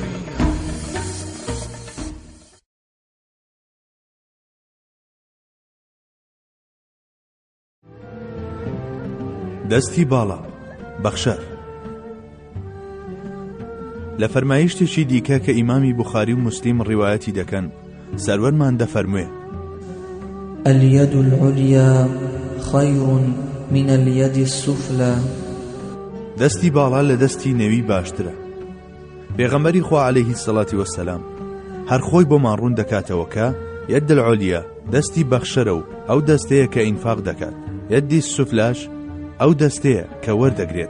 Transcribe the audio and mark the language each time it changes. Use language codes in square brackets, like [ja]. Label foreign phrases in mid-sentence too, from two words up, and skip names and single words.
[ckb] دەستی باڵا بەخشەر. لە فەرمایشتێکی دیکە کە ئیمامی بوخاری و موسلیم ڕیوایەتی دەکەن سەروەرمان دەفەرموێ [ar] اليد العليا خير من اليد السفلى. [ckb] دەستی باڵا لە دەستی نێوی باشترە. پێغەمبەری خوا [ar] عەلەیهی السەڵاتی وەسەلام [ckb] هەر خۆی بۆمان ڕوون دەکاتەوە کە [ar] یەد العولیا [ckb] دەستی بەخشەرە و ئەو دەستەیە کە ئینفاق دەکات، [ar] یەدی سوفلاش [ckb] ئەو دەستەیە کە وەردەگرێت.